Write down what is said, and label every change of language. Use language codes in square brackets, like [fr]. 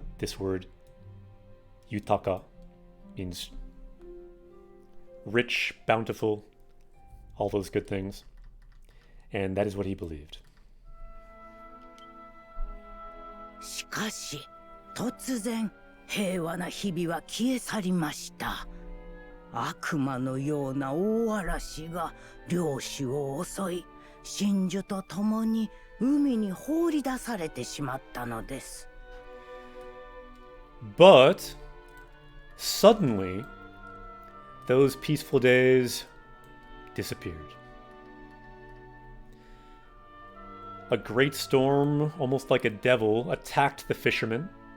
[en] This word, yutaka, means rich, bountiful, all those good things. And that is what he believed. [ja] しかし、突然、平和な日々は消え去りました。悪魔のような大嵐が漁師を襲い、真珠と共に海に放り出されてしまったのです。 [en] But suddenly, those peaceful days disappeared. A great storm, almost like a devil, attacked the fishermen.